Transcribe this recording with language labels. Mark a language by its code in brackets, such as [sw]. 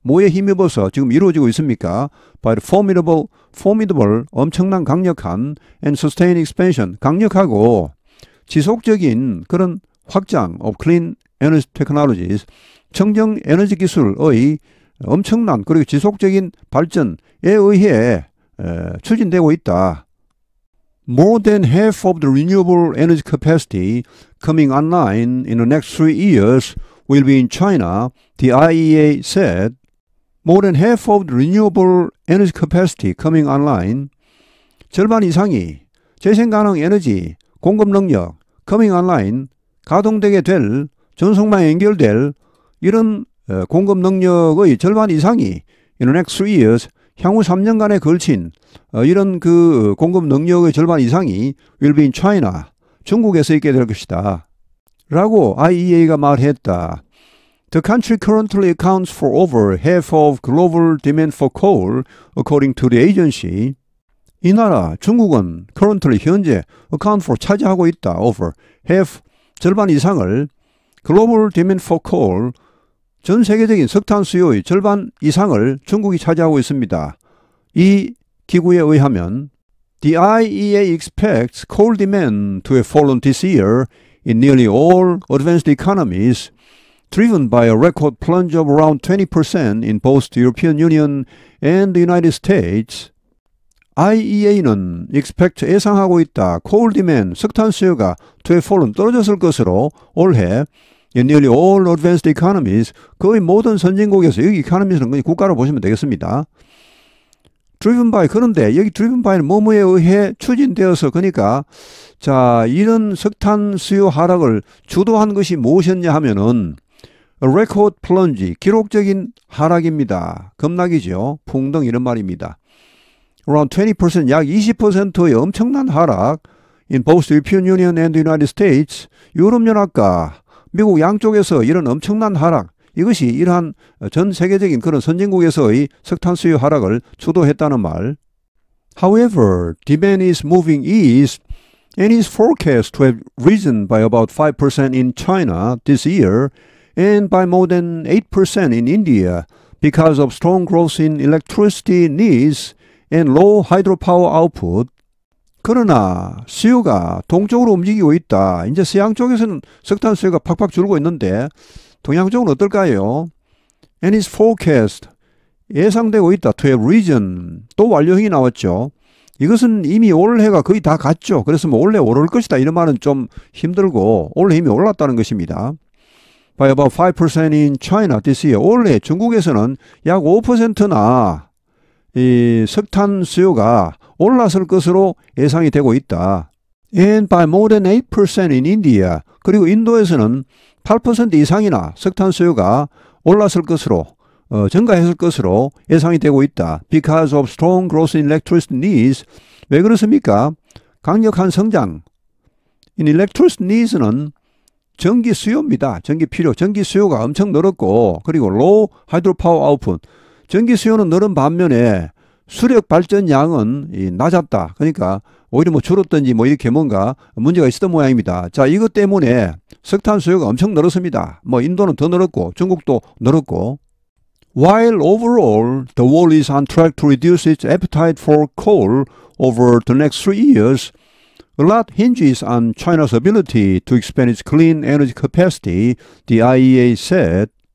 [ko] 뭐에 힘입어서 지금 이루어지고 있습니까? [en] By the formidable, [ko] 엄청난 강력한 [en] and sustained expansion, [ko] 강력하고 지속적인 그런 확장 [en] of clean energy technologies, [ko] 청정 에너지 기술의 엄청난 그리고 지속적인 발전에 의해 추진되고 있다. [en] More than half of the renewable energy capacity coming online in the next 3 years will be in China, the IEA said. More than half of the renewable energy capacity coming online, [ko] 절반 이상이 재생가능 에너지 공급 능력 [en] coming online, [ko] 가동되게 될, 전송망에 연결될 이런 공급 능력의 절반 이상이 [en] in the next 3 years, [ko] 향후 3년간에 걸친 이런 그 공급 능력의 절반 이상이 [en] will be in China, [ko] 중국에서 있게 될 것이다. 라고 IEA가 말했다. [en] The country currently accounts for over half of global demand for coal, according to the agency. [ko] 이 나라, 중국은 currently, 현재, [en] account for, [ko] 차지하고 있다. over, half, 절반 이상을 [en] global demand for coal, [ko] 전 세계적인 석탄 수요의 절반 이상을 중국이 차지하고 있습니다. 이 기구에 의하면 [en] The IEA expects coal demand to have fallen this year in nearly all advanced economies, driven by a record plunge of around 20% in both the European Union and the United States. [ko] IEA는 expect 예상하고 있다. [en] coal demand, [ko] 석탄 수요가 [en] to have fallen [ko] 떨어졌을 것으로 올해 [en] in nearly all advanced economies, [ko] 거의 모든 선진국에서, 여기 economies는 그냥 국가로 보시면 되겠습니다. driven by, 그런데 여기 driven by는 뭐뭐에 의해 추진되어서, 그러니까 자, 이런 석탄 수요 하락을 주도한 것이 무엇이었냐 하면은 [en] a record plunge, [ko] 기록적인 하락입니다. 급락이죠. 풍등 이런 말입니다. around 20%, 약 20%의 엄청난 하락 [en] in both the European Union and the United States, [ko] 유럽연합과 미국 양쪽에서 이런 엄청난 하락, 이것이 이러한 전 세계적인 그런 선진국에서의 석탄 수요 하락을 주도했다는 말. [en] However, demand is moving east and is forecast to have risen by about 5% in China this year and by more than 8% in India because of strong growth in electricity needs and low hydropower output. [ko] 그러나 수요가 동쪽으로 움직이고 있다. 이제 서양 쪽에서는 석탄 수요가 팍팍 줄고 있는데 동양 쪽은 어떨까요? [en] And is forecast, [ko] 예상되고 있다. [en] To have risen, [ko] 또 완료형이 나왔죠. 이것은 이미 올해가 거의 다 갔죠. 그래서 뭐 올해 오를 것이다 이런 말은 좀 힘들고 올해 이미 올랐다는 것입니다. [en] By about 5% in China this year. [ko] 올해 중국에서는 약 5%나 이 석탄 수요가 올랐을 것으로 예상이 되고 있다. [en] And by more than 8% in India. [ko] 그리고 인도에서는 8% 이상이나 석탄 수요가 올랐을 것으로, 증가했을 것으로 예상이 되고 있다. [en] Because of strong growth in electricity needs. [ko] 왜 그렇습니까? 강력한 성장. [en] In electricity needs는 [ko] 전기 수요입니다. 전기 필요. 전기 수요가 엄청 늘었고, 그리고 [en] low hydropower output. [ko] 전기 수요는 늘은 반면에 수력 발전량은 낮았다. 그러니까 오히려 뭐 줄었든지 뭐 이렇게 뭔가 문제가 있었던 모양입니다. 자, 이것 때문에 석탄 수요가 엄청 늘었습니다. 뭐 인도는 더 늘었고 중국도 늘었고. [en] While overall the world is on track to reduce its appetite for coal over the next 3 years, a lot hinges on China's ability to expand its clean energy capacity, the IEA said.